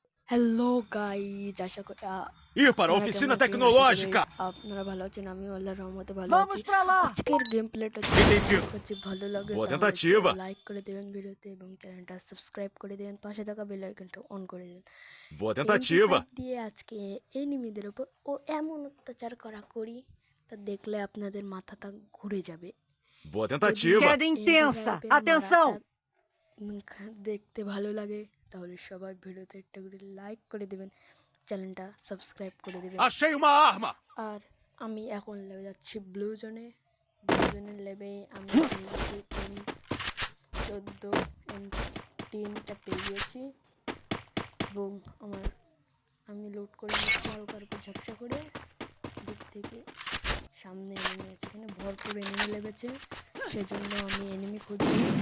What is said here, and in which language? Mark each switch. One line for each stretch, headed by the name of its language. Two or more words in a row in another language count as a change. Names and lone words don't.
English: hello guys,
Bangla: আশা করি
Portuguese: Ir para a
Bangla: আপনারা কেমন
Portuguese: oficina
Bangla: আছেন? আশা করি
Portuguese: tecnológica.
Bangla: আপনারা ভালো আছেন। আমি আল্লাহর রহমতে ভালো আছি।
Portuguese: Vamos pra lá!
Bangla: আজকের গেম প্লেটা যদি ভালো লাগে
Portuguese: Boa
Bangla: তাহলে
Portuguese: tentativa.
Bangla: লাইক করে দেবেন ভিডিওতে এবং চ্যানেলটা সাবস্ক্রাইব করে দেবেন, পাশে থাকা বেল আইকনটা অন করে দেবেন।
Portuguese: Boa MP5 tentativa.
Bangla: দিয়ে আজকে এনিমিদের উপর এমন অত্যাচার করি তা দেখলে আপনাদের মাথাটা ঘুরে যাবে।
Portuguese: Boa tentativa. Queda intensa! Atenção!
Bangla: দেখতে ভালো লাগে তাহলে সবাই ভিডিওতে একটা করে লাইক করে দেবেন, চ্যানেলটা সাবস্ক্রাইব করে দেবেন।
Portuguese: Achei uma arma.
Bangla: আর আমি এখন লেবে যাচ্ছি ব্লু জোনে লেবে আমি পেয়েছি M14টা পেয়ে গিয়েছি এবং আমি লোড করে নিচ্ছি হালকার উপর ঝাপসা করে। দিক থেকে সামনে এনিমি আছে, এখানে ভরপুর এনিমি লেগেছে, সেজন্য আমি এনিমি খুঁজছি।